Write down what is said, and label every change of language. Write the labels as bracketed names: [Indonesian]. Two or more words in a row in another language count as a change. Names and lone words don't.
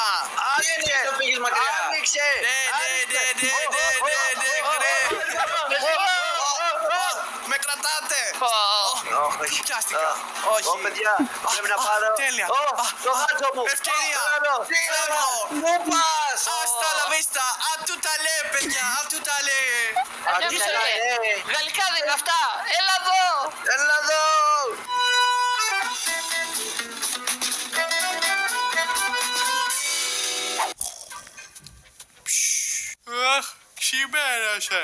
[Greek] Θα φύγεις μακριά. Άνοιξε. Με κρατάτε. Όχι. Πιάστηκα. Όχι. Παιδιά, πρέπει να πάρω. Τέλεια. Το χάτσο μου. Ευκαιρία. Φεύγω. Μου πας. [Spanish] Hasta la vista. [French] A tu talé, παιδιά. A tu talé. [Greek] Γαλλικά δεν είναι αυτά. Έλα εδώ. Έλα εδώ. Αχ, ξημέρωσε.